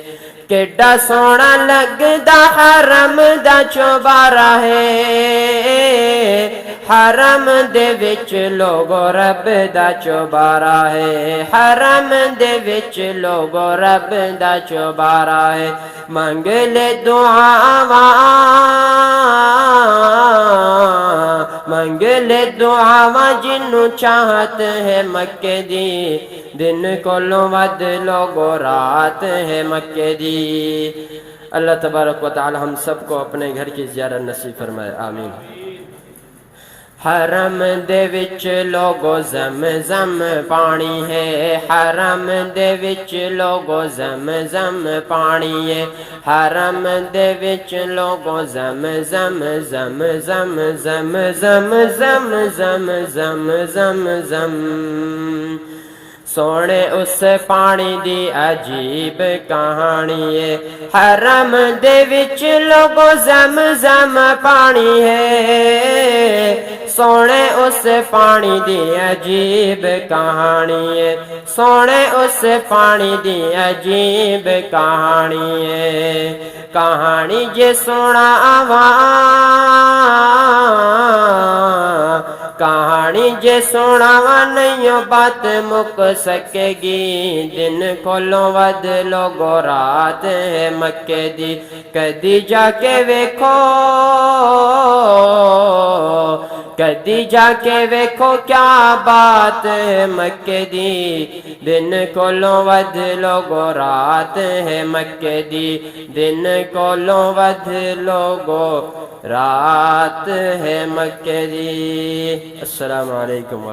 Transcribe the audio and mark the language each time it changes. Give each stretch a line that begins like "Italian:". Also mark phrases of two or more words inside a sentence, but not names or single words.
Punjabi: کیڈا سونا لگدا حرم دا چوبارہ ہے، حرم دے وچ لوگو رب دا چوبارہ ہے، حرم دے وچ لوگو رب دا چوبارہ ہے۔ منگ لے دعاواں، منگ لے دعاواں جنوں چاہت ہے مکے دی، دن کولوں ود لوگو رات ہے مکے دی۔
Arabic: اللہ تبارک و تعالی
Urdu: ہم سب کو اپنے گھر کی زیارت نصیب فرمائے، آمین۔
Punjabi: حرم دے وچ لوگو زمزم پانی ہے، حرم دے وچ لوگو زمزم پانی ہے، حرم دے وچ لوگو زمزم زم زم زم زم زم زم زم زم زم۔ سونے اس پانی دی عجیب کہانی ہے، حرم دے وچ لوگو زمزم پانی ہے، سونے اس پانی دی عجیب کہانی ہے، سونے اس پانی دی عجیب کہانی ہے۔ کہانی جے سونا آواں، کہانی جے سناواں نہیں بات مک سکے گی، دن کولوں ود لوگو رات ہے مکے دی۔ کدی جا کے ویکھو، کدی جا کے ویکھو کیا بات ہے مکے دی، دن کولوں ود لوگو رات ہے مکے دی، دن کولوں ود لوگو رات ہے مکے دی۔
Arabic: السلام علیکم۔